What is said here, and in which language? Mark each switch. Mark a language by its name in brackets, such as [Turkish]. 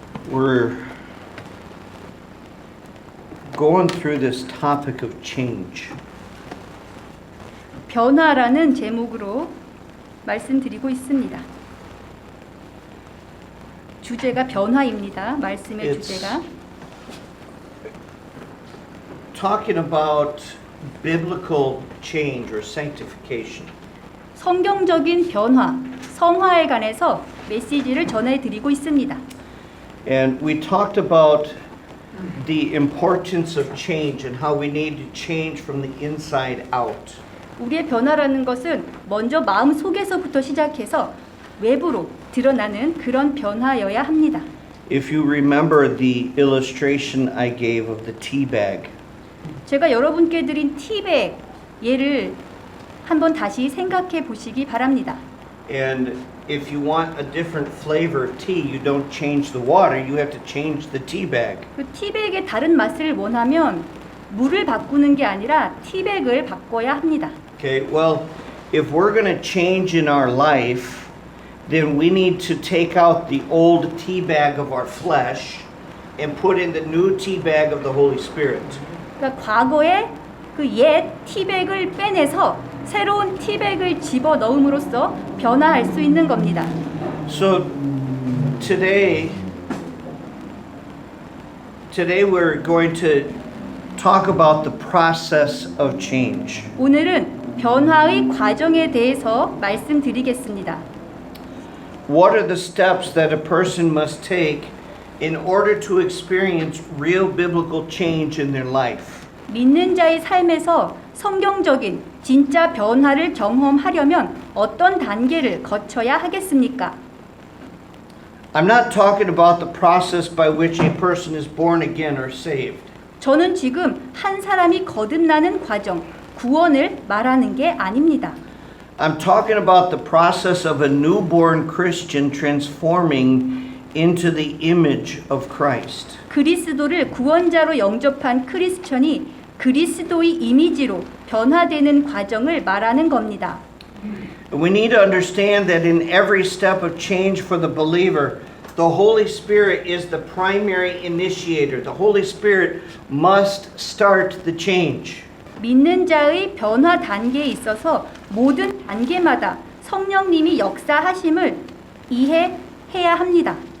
[English] We're going through this topic of change. [Korean] 변화라는 제목으로 말씀드리고 있습니다. 주제가 변화입니다. 말씀의 주제가 [English] Talking about biblical change or sanctification. [Korean] 성경적인 변화, 성화에 관해서 메시지를 전해드리고 있습니다. [English] And we talked about the importance of change and how we need to change from the inside out. [Korean] 우리의 변화라는 것은 먼저 마음 속에서부터 시작해서 외부로 드러나는 그런 변화여야 합니다. [English] If you remember the illustration I gave of the tea bag, [Korean] 제가 여러분께 드린 티백 예를 한번 다시 생각해 보시기 바랍니다. [English] and if you want a different flavor of tea, you don't change the water, you have to change the tea bag. [Korean] 그 티백의 다른 맛을 원하면 물을 바꾸는 게 아니라 티백을 바꿔야 합니다. [English] Okay, well, if we're going to change in our life, then we need to take out the old tea bag of our flesh and put in the new tea bag of the Holy Spirit. [Korean] 그러니까 과거의 그 옛 티백을 빼내서 새로운 티백을 집어 넣음으로써 변화할 수 있는 겁니다. [English] So today we're going to talk about the process of change. [Korean] 오늘은 변화의 과정에 대해서 말씀드리겠습니다. [English] What are the steps that a person must take in order to experience real biblical change in their life? [Korean] 믿는 자의 삶에서 성경적인 진짜 변화를 경험하려면 어떤 단계를 거쳐야 하겠습니까? [English] I'm not talking about the process by which a person is born again or saved. [Korean] 저는 지금 한 사람이 거듭나는 과정, 구원을 말하는 게 아닙니다. [English] I'm talking about the process of a newborn Christian transforming into the image of Christ. [Korean] 그리스도를 구원자로 영접한 크리스천이 그리스도의 이미지로 변화되는 과정을 말하는 겁니다. [English] We need to understand that in every step of change for the believer, the Holy Spirit is the primary initiator. The Holy Spirit must start the change. [Korean] 믿는 자의 변화 단계에 있어서 모든 단계마다 성령님이 역사하심을 이해해야 합니다.